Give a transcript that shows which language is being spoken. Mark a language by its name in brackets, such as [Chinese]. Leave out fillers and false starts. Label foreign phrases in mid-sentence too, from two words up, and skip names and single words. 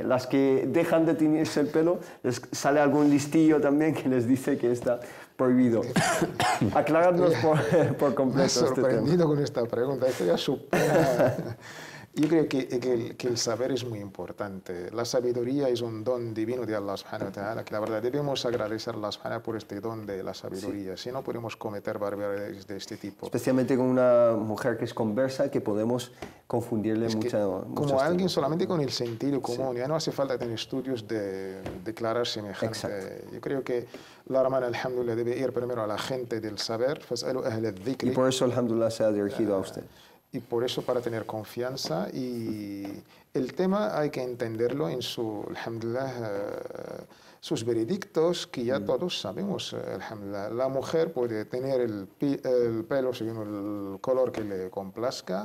[Spanish] Las que dejan de teñirse el pelo les sale algún listillo también que les dice que está prohibido. Aclaradnos por completo. Me he sorprendido con esta pregunta, esto ya supera. Yo creo que el saber es muy importante. La sabiduría es un don divino de Allah [Arabic] سبحانه وتعالى, [Spanish] que la verdad debemos agradecer a Allah subhanahu por este don de la sabiduría. Si no, podemos cometer barbaridades de este tipo. Especialmente con una mujer que es conversa, que podemos confundirle mucho. Como alguien solamente con el sentido común, ya no hace falta tener estudios de declarar semejante. Exacto. Yo creo que la hermana, alhamdulillah, debe ir primero a la gente del saber, [Arabic] فاسألوا أهل الذكر. [Spanish] Y por eso, alhamdulillah, se ha dirigido a usted. Y por eso, para tener confianza, y el tema hay que entenderlo en su, alhamdulillah, sus veredictos, que ya todos sabemos, alhamdulillah. La mujer puede tener el pelo según el color que le complazca.